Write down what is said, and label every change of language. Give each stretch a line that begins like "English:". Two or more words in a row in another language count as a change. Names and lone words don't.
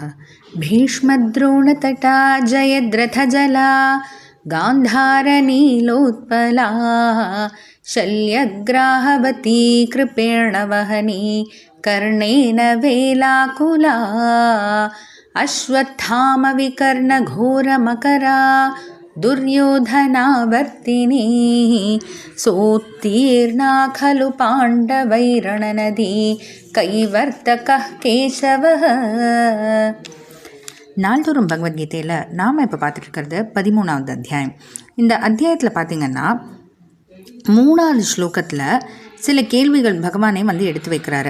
Sanskrit: भीष्मद्रोणतटा जयद्रथजला गान्धारनीलोत्पला शल्यग्राहवती कृपेण वहनी कर्णेन वेलाकुला अश्वत्थामविकर्णघोरमकरा दुर्योधनावर्तिनी सोत्तीर्णा खलु पाण्डवैरणनदी कैवर्तकः केशवः.
Tamil: நாள்தோறும் பகவத்கீதையில் நாம் இப்போ பார்த்துட்டு இருக்கிறது 13வது அத்தியாயம். இந்த அத்தியாயத்தில் பார்த்திங்கன்னா 3வது ஸ்லோகத்தில் சில கேள்விகள் பகவானே எடுத்து வைக்கிறாரு.